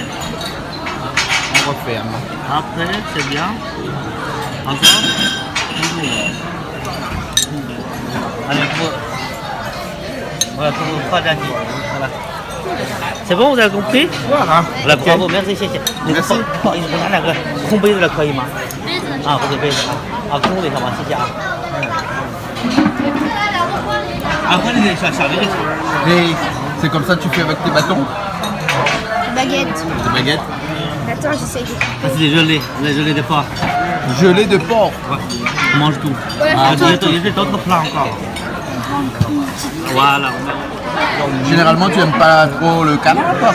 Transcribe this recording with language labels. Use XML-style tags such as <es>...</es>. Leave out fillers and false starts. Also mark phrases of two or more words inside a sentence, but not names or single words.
<fr>On referme. après, c'est bien. Encore. Allez, voilà, pour pas d'agir. Voilà. C'est bon, vous avez compris? Voilà. Voilà, bravo, merci, merci. Merci.</fr> <zh>不好意思，我拿两个空杯子的可以吗？啊，或者杯子啊，空杯好吗？谢谢啊。</zh> <fr>Après, les</fr> <zh>小的就行。</zh> <fr>Et c'est comme ça que tu fais avec tes bâtons, Baguette. tes baguettes. Attends, j'essaye de. Ça, c'est des gelées de porc. Gelée de porc. Ouais. On mange tout. Ouais, Ah, attends, il y a d'autres plats encore. Voilà. Généralement, tu aimes pas trop le canard, toi?</fr>